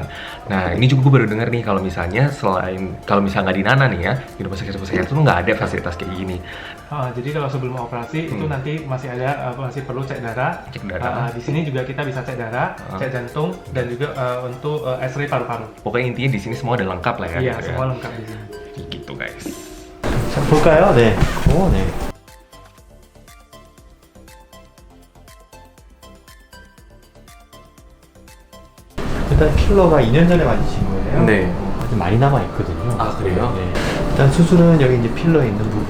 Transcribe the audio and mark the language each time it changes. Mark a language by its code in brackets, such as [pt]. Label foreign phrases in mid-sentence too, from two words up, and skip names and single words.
[id] Nah, ini juga gue baru denger nih kalau misalnya kalau misalnya nggak di Nana nih ya, di rumah sakit itu nggak ada fasilitas kayak gini. Jadi kalau sebelum operasi itu nanti masih ada masih perlu cek darah. Di sini juga kita bisa cek darah, cek jantung dan juga untuk X-ray paru-paru. Pokoknya intinya di sini semua ada lengkap lah ya. Iya, gitu semua ya. lengkap di sini. Gitu guys. [ko] 볼까요? 네. 오, 네. 일단 필러가 2년 전에 맞으신 거예요. 네. 아직 많이 남아 있거든요. 아, 그래요? 네. 일단 수술은 여기 이제 필러 있는 부분